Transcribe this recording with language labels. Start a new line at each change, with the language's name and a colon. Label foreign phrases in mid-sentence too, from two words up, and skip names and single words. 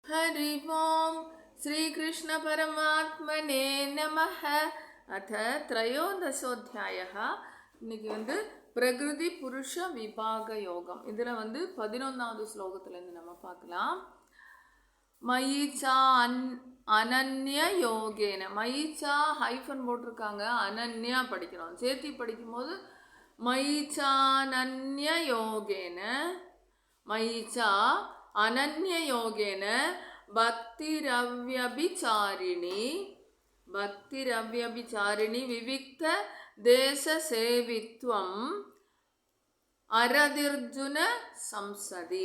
Sanskrit: हरि ओम श्री कृष्ण परमात्मने नमः. अथ त्रयोदशोऽध्यायः.
Tamil: இன்னைக்கு பிரகிருதி புருஷ விபாக யோகம். இதில் 11வது ஸ்லோகத்திலேருந்து நம்ம பார்க்கலாம்.
Sanskrit: मयिच अनन्य योगेन.
Tamil: மயிச்சா ஹைஃபன் போட்டிருக்காங்க, அனன்யா படிக்கிறோம். சேர்த்தி படிக்கும்போது
Sanskrit: मयिचानन्य योगेन, मयिच अनन्य योगेन भक्तिरव्यभिचारिणी, भक्तिरव्यभिचारिणी विविक्त देश सेवित्वम् अरतिर्जन संसदि.